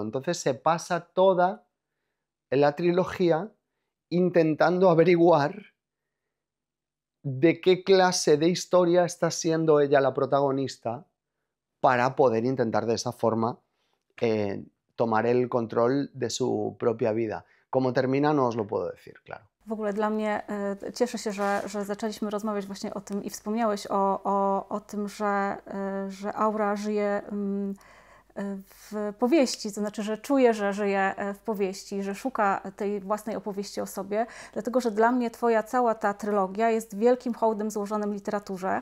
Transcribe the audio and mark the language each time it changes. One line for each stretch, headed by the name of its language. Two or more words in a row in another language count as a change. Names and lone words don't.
Spanish: Entonces se pasa toda en la trilogía intentando averiguar de qué clase de historia está siendo ella la protagonista para poder intentar de esa forma tomar el control de su propia vida. Cómo termina no os lo puedo decir, claro.
Polish: W ogóle dla mnie cieszę się, że zaczęliśmy rozmawiać właśnie o tym i wspomniałeś o tym, że Aura żyje w powieści, to znaczy, że czuje, że żyje w powieści, że szuka tej własnej opowieści o sobie, dlatego, że dla mnie twoja cała ta trylogia jest wielkim hołdem złożonym literaturze.